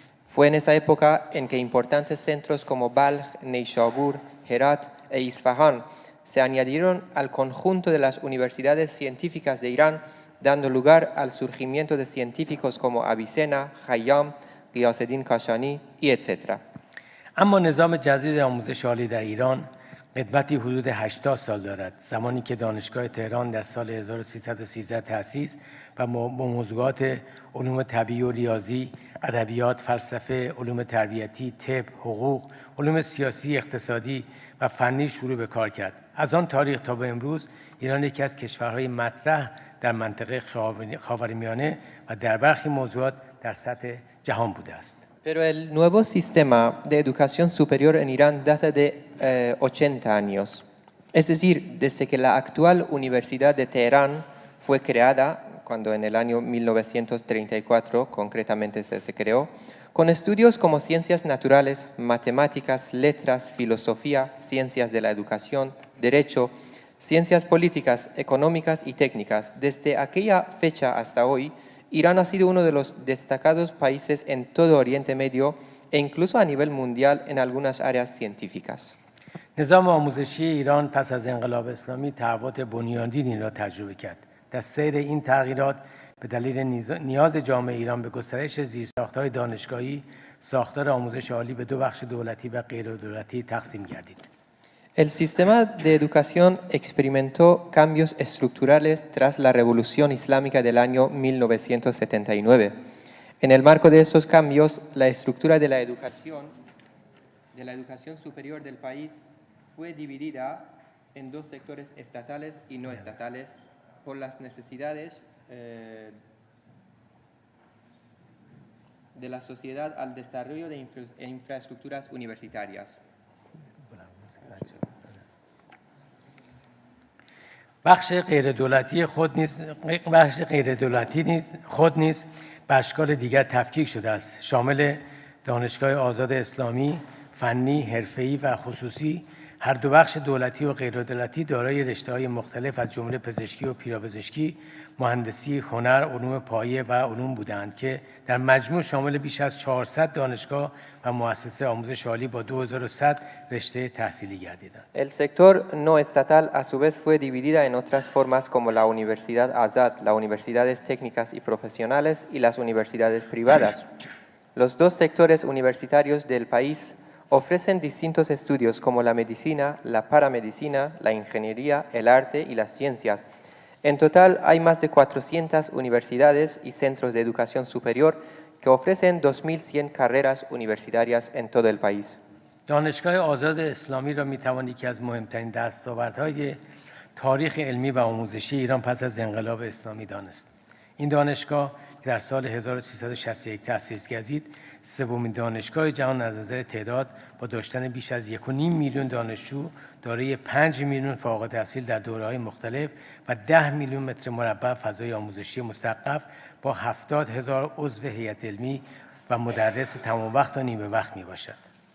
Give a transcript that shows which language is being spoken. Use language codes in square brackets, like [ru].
[es] Fue en esa época en que importantes centros como Balj, Neyshabur, Herat e Isfahan se añadieron al conjunto de las universidades científicas de Irán, dando lugar al surgimiento de científicos como Avicenna, Khayyam, Ghiyath el-Din Kashani y etc. [fa] اما نظام جدید آموزش عالی در ایران قدمتی حدود 80 سال دارد، زمانی که دانشگاه تهران در سال 1313 تأسیس و با موضوعات علوم طبیعی و ریاضی، ادبیات، فلسفه، علوم تربیتی، طب، حقوق، علوم سیاسی، اقتصادی و فنی شروع به کار کرد. از آن تاریخ تا به امروز ایران یکی از کشورهای مطرح در منطقه خاورمیانه و در برخی موضوعات در سطح جهان بوده است. [es] Pero el nuevo sistema de educación superior en Irán data de 80 años. Es decir, desde que la actual Universidad de Teherán fue creada, cuando en el año 1934 concretamente se creó, con estudios como ciencias naturales, matemáticas, letras, filosofía, ciencias de la educación, derecho, ciencias políticas, económicas y técnicas. Desde aquella fecha hasta hoy, Irán ha sido uno de los destacados países en todo Oriente Medio e incluso a nivel mundial en algunas áreas científicas. [fa] نظام آموزشی ایران پس از انقلاب اسلامی تحولات بنیادینی را تجربه کرد. در سیر این تغییرات به دلیل نیاز جامعه ایران به گسترش زیرساخت‌های دانشگاهی، ساختار آموزش عالی به دو بخش دولتی و غیردولتی تقسیم گردید. [es] El sistema de educación experimentó cambios estructurales tras la Revolución Islámica del año 1979. En el marco de esos cambios, la estructura de la educación superior del país fue dividida en dos sectores estatales y no estatales por las necesidades de la sociedad al desarrollo de infraestructuras universitarias. [fa] بخش غیردولتی خود نیز به اشکال دیگر تفکیک شده است، شامل دانشگاه آزاد اسلامی، فنی، حرفه‌ای و خصوصی. هر دو بخش دولتی و غیردولتی دارای رشته‌های مختلف از جمله پزشکی و پیرابزشکی، مهندسی، هنر، علوم پایه و علوم بودند که در مجموع شامل بیش از 400 دانشگاه و مؤسسه آموزش عالی با 2100 رشته تحصیلی گردیدند. [es] El sector no estatal a su vez fue dividida en otras formas como la Universidad Azad, las universidades técnicas y profesionales y las universidades privadas. Los dos sectores universitarios del país ofrecen distintos estudios como la medicina, la paramedicina, la ingeniería, el arte y las ciencias. En total hay más de 400 universidades y centros de educación superior que ofrecen 2100 carreras universitarias en todo el país. [fa] دانشگاه آزاد اسلامی را می‌توان یکی از مهمترین دستاوردهای تاریخ علمی و آموزشی ایران پس از انقلاب اسلامی دانست. این دانشگاه که در سال 1361 تأسیس گردید، سومین دانشگاه جهان از نظر تعداد با داشتن بیش از 1.5 میلیون دانشجو، دارای 5 میلیون فارغ التحصیل در دوره‌های مختلف و 10 میلیون متر مربع فضای آموزشی مسقف با 70,000 عضو هیئت علمی و مدرس تمام وقت و نیمه وقت میباشد.